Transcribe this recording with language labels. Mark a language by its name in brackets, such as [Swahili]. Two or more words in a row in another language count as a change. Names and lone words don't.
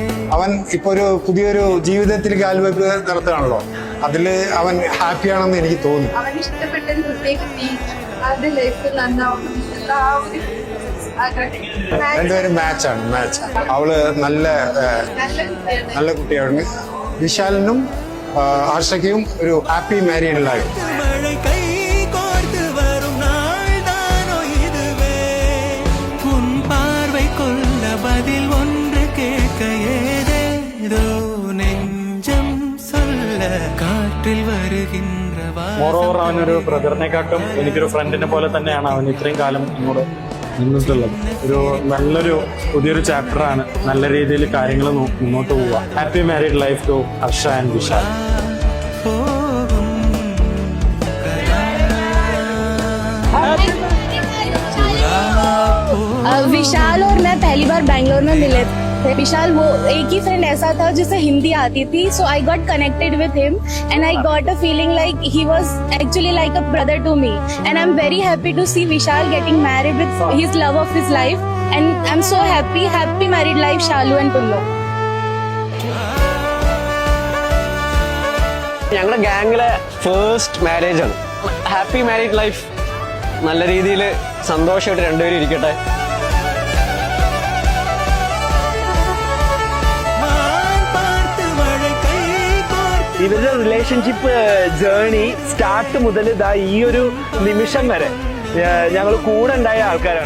[Malayalam] അവൻ ഇപ്പൊ ഒരു പുതിയൊരു ജീവിതത്തിൽ കാൽവെപ്പ് നടത്തുകയാണല്ലോ, അതില് അവൻ ഹാപ്പിയാണെന്ന് എനിക്ക് തോന്നി. അവന് ഇഷ്ടപ്പെട്ടൊരു പ്രത്യേക രണ്ടുപേരും മാച്ചാണ്. അവള് നല്ല കുട്ടിയാണ്. വിശാലിനും ഹർഷയ്ക്കും ഒരു [English] happy married life. [Tamil] பதில் ஒன்று கேட்க ஏதேதோ நெஞ்சம் சொல்ல காற்றில் வருகின்ற. [Malayalam] മോറോവർ അവനൊരു ബ്രദറിനെക്കാട്ടും എനിക്കൊരു ഫ്രണ്ടിനെ പോലെ തന്നെയാണ് അവൻ ഇത്രയും കാലം എന്നോട് നിന്നിട്ടുള്ളത്. ഒരു നല്ലൊരു പുതിയൊരു ചാപ്റ്ററാണ്. നല്ല രീതിയിൽ കാര്യങ്ങൾ മുന്നോട്ട് പോവുക. [English] Happy married life to Harsha and Vishal. [Hindi] विशाल और मैं पहली बार बैंगलोर में मिले थे. विशाल वो एक ही फ्रेंड ऐसा था जिसे हिंदी आती थी, [English] so I got connected with him and I got a feeling like he was actually like a brother to me, and I'm very happy to see Vishal getting married with his love of his life, and I'm so happy married life Shalu and Punno. [Malayalam] ഞങ്ങളുടെ ഗാങ്ങിലെ [English] first marriage [Malayalam] ആണ്. [English] happy married life. [Malayalam] നല്ല രീതിയിൽ സന്തോഷമായിട്ട് രണ്ടുപേരും ഇരിക്കട്ടെ. ഇവരുടെ [English] relationship journey start [Malayalam] മുതൽ ഇതാ ഈ ഒരു നിമിഷം വരെ ഞങ്ങൾ കൂടെ ഉണ്ടായ ആൾക്കാരാണ്.